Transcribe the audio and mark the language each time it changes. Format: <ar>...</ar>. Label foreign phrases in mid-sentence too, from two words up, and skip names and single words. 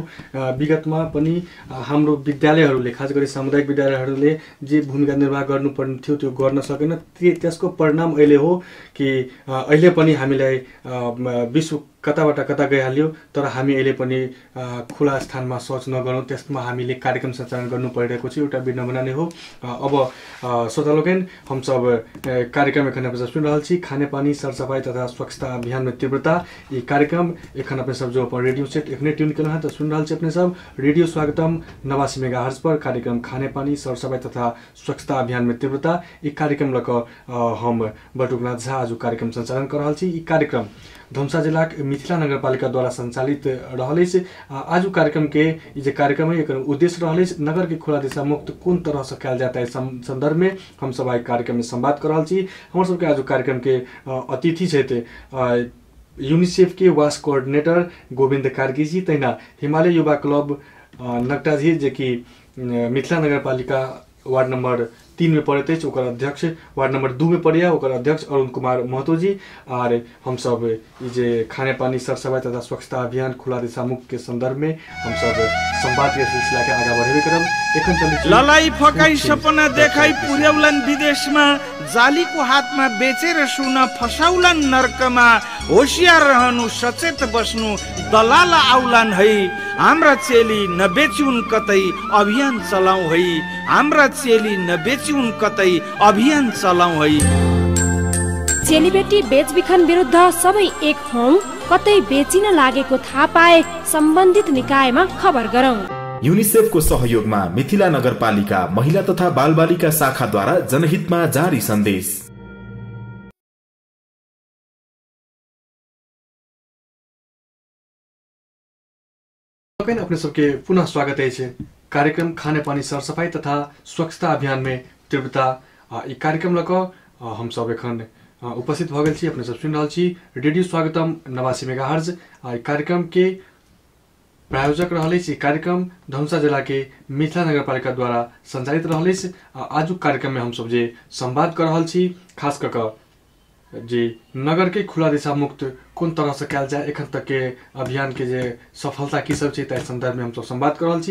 <ne>विगतमा पनि हाम्रो विद्यालयहरूले खास गरी सामुदायिक विद्यालयहरूले जे भूमिका निर्वाह गर्नुपर्ने थियो त्यो गर्न सकेन। त्यसको परिणाम अहिले हो कि अहिले पनि हामीलाई विश्व कताबाट कता गइहाल्यो तर हामी अहिले पनि खुला स्थानमा शौच नगरौँ त्यसमा हामीले कार्यक्रम सञ्चालन गर्नु परिरहेको छ। एउटा विडम्बना नै हो।</ne> <mai>अब श्रोतालोकन हम सब कार्यक्रम एखन अपने सुन रहल छी खाने पानी सरसफाई तथा स्वच्छता अभियान में तीव्रता। ये कार्यक्रम एखन अपने सब जो अपन रेडियो सेट एखने ट्यून केलहुँ हैं तो सुन रहल छी अपने सब रेडियो स्वागतम 89 मेगाहर्ट्ज पर कार्यक्रम खाने पानी सरसफाई तथा स्वच्छता अभियान में तीव्रता। ये कार्यक्रम लक हम बटुकनाथ झा आज कार्यक्रम संचालन कर रहल छी। ई कार्यक्रम धनुषा जिला मिथिला नगरपालिका द्वारा संचालित रहल। आज कार्यक्रम के जे कार्यक्रम है एक उद्देश्य रहल नगर के खुला दिशा मुक्त कौन तरह से कल जाता है संदर्भ में हम सब आज कार्यक्रम में संवाद कर रहल छी। हमर सबके आज कार्यक्रम के अतिथि छथि यूनिसेफ के</mai> <en>WASH coordinator</en> <mai>गोविंद कार्की जी तैना हिमालय युवा क्लब नगटा जी जे कि मिथिला नगरपालिका वार्ड नंबर 3 में पड़े ओकर अध्यक्ष, वार्ड नंबर 2 में पड़िया ओकर अध्यक्ष अरुण कुमार महतो जी। और हम सब जे खाने पानी सरसफाई तथा स्वच्छता अभियान खुला दिशा मुक्त के संदर्भ में हम सब संवाद के सिलसिला के आगे बढ़ेबे करब। एखन चली</mai> <ne>ललाई फकाई सपना देखाई पुर्याउलन विदेशमा जालीको हातमा बेचेर सुन फसाउलन नर्कमा होशियार रहनु सचेत बस्नु दलाल आउलन है हाम्रा चेली नबेचुन कतै अभियान चलाऊ है हाम्रा चेली नबेचुन कतै अभियान चलाऊ है। चेलीबेटी बेचबिखन विरुद्ध सबै एक हौं कतै बेचिन लागेको थाहा पाए सम्बन्धित निकायमा खबर गरौं। यूनिसेफको सहयोगमा मिथिला नगरपालिका महिला तथा बालबालिका शाखाद्वारा जनहितमा जारी सन्देश।</ne> <mai>अपने सबके पुनः स्वागत है कार्यक्रम खाने पानी सरसफाई तथा स्वच्छता अभियान में तीव्रता। ये कार्यक्रम लक हम सब एखन उपस्थित भ गेल छी। अपने सब सुन रहल छी रेडियो स्वागतम 89 मेगाहर्ट्ज। कार्यक्रम के प्रायोजक रहलिस। कार्यक्रम धनुषा जिला के मिथिला नगरपालिका द्वारा संचालित रहलिस। आज कार्यक्रम में हम सब जे संवाद कर रहल छी खास कर जे नगर के खुला दिशा मुक्त कौन तरह से कल जाए एखन तक के अभियान के जे सफलता की सब छै संदर्भ में हम सब संवाद कर रहल छी।</mai>